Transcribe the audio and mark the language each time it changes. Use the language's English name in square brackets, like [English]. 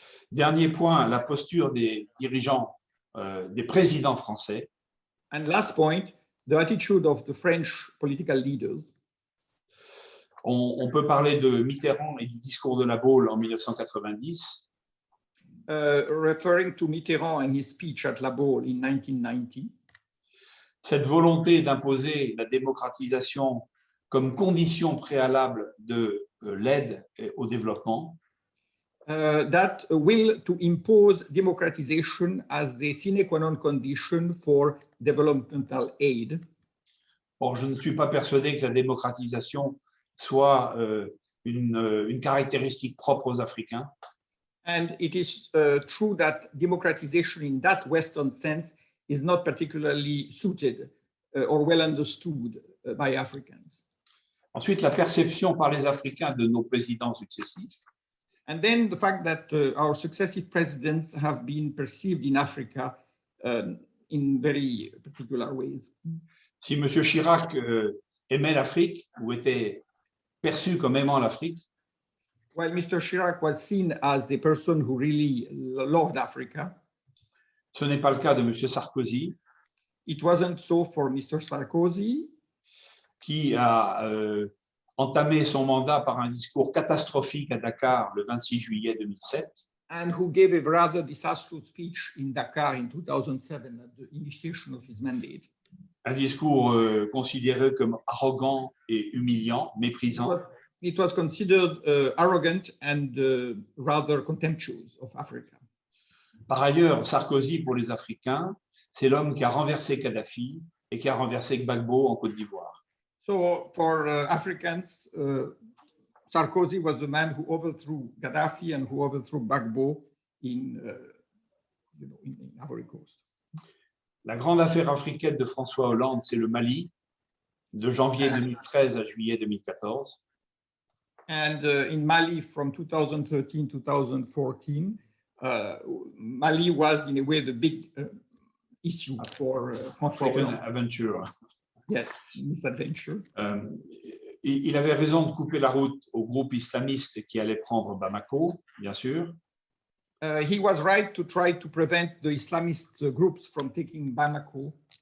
[French] Dernier point, la posture des dirigeants, des présidents français. [English] And last point, the attitude of the French political leaders. [French] On peut parler de Mitterrand et du discours de la Baule en 1990. [English] Referring to Mitterrand and his speech at La Baule in 1990. [French] Cette volonté d'imposer la démocratisation comme condition préalable de l'aide au développement. [English] That will to impose democratization as a sine qua non condition for developmental aid. [French] Or, je ne suis pas persuadé que la démocratisation soit une caractéristique propre aux Africains. [English] And it is true that democratization in that Western sense is not particularly suited or well understood by Africans. [French] Ensuite, la perception par les Africains de nos présidents successifs. [English] And then the fact that our successive presidents have been perceived in Africa in very particular ways. [French] Si M. Chirac aimait l'Afrique ou était perçu comme aimant l'Afrique, [English] while Mr. Chirac was seen as the person who really loved Africa, [French] ce n'est pas le cas de M. Sarkozy. [English] It wasn't so for Mr. Sarkozy, [French] qui a entamé son mandat par un discours catastrophique à Dakar le 26 juillet 2007. [English] And who gave a rather disastrous speech in Dakar in 2007 at the initiation of his mandate. [French] Un discours considéré comme arrogant et humiliant, méprisant. [English] It was considered arrogant and rather contemptuous of Africa. [French] Par ailleurs, Sarkozy, pour les Africains, c'est l'homme qui a renversé Kadhafi et qui a renversé Gbagbo en Côte d'Ivoire. [English] So for Africans, Sarkozy was the man who overthrew Gaddafi and who overthrew Gbagbo in Ivory Coast. [French] La grande affaire africaine de François Hollande, c'est le Mali, de janvier 2013 à juillet 2014. [English] And in Mali, from 2013-2014, Mali was in a way the big issue for François Hollande. [French] Aventure. [English] Yes, misadventure. [French] Il avait raison de couper la route au groupe islamiste qui allait prendre Bamako, bien sûr. [English] He was right to try to prevent the Islamist groups from taking Bamako.